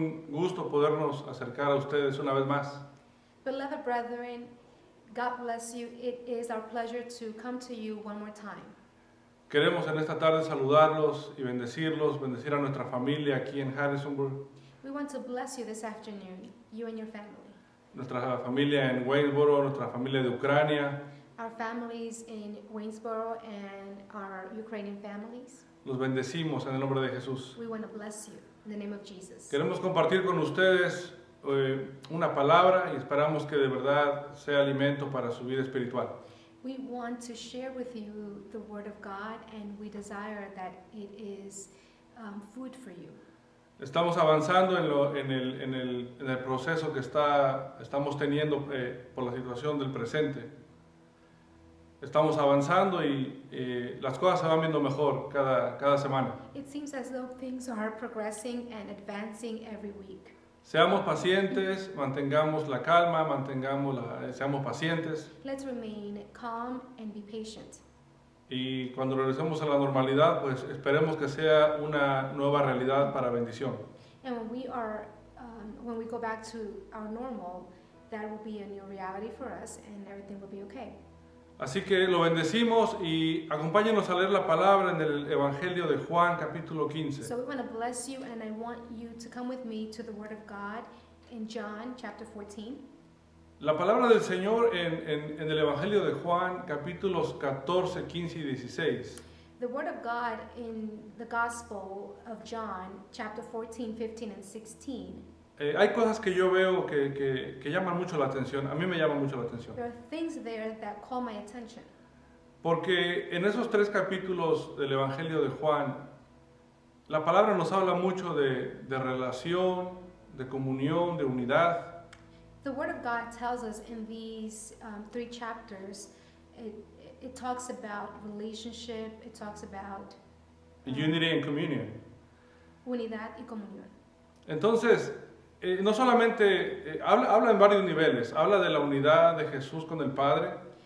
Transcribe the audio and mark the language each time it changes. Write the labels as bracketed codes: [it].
[es] gusto podernos acercar a ustedes una vez más. [en] Beloved brethren, God bless you. It is our pleasure to come to you one more time. [es] Queremos en esta tarde saludarlos y bendecirlos, bendecir a nuestra familia aquí en Harrisonburg, [en] We want to bless you this afternoon, you and your family. [es] nuestra familia en Waynesboro, nuestra familia de Ucrania. [en] Our families in Waynesboro and our Ukrainian families. [es] Los bendecimos en el nombre de Jesús. [en] We want to bless you in the name of Jesus. [es] Queremos compartir con ustedes una palabra y esperamos que de verdad sea alimento para su vida espiritual. [en] We want to share with you the Word of God, and we desire that it is food for you. [es] Estamos avanzando en el proceso que estamos teniendo por la situación del presente. Estamos avanzando y las cosas se van viendo mejor cada semana. [en] It seems as though things are progressing and advancing every week. [es] Seamos pacientes, mantengamos la calma, seamos pacientes. [en] Let's remain calm and be patient. [es] Y cuando regresemos a la normalidad, pues esperemos que sea una nueva realidad para bendición. [en] And when we go back to our normal, that will be a new reality for us, and everything will be okay. [es] Así que lo bendecimos y acompáñenos a leer la palabra en el Evangelio de Juan, capítulo 15. [en] So we want to bless you, and I want you to come with me to the Word of God in John chapter 14. [es] La palabra del Señor en el Evangelio de Juan, capítulos 14, 15 y 16. [en] The Word of God in the Gospel of John chapter 14, 15, and 16. [es] Hay cosas que yo veo que llaman mucho la atención. A mí me llaman mucho la atención. [en] There are things there that call my attention. [es] Porque en esos 3 capítulos del Evangelio de Juan, la palabra nos habla mucho de relación, de comunión, de unidad. [en] The Word of God tells us in these 3 chapters, it talks about relationship, it talks about Unity and communion. [es] unidad y comunión. Entonces, no solamente habla en varios niveles. Habla de la unidad de Jesús con el Padre.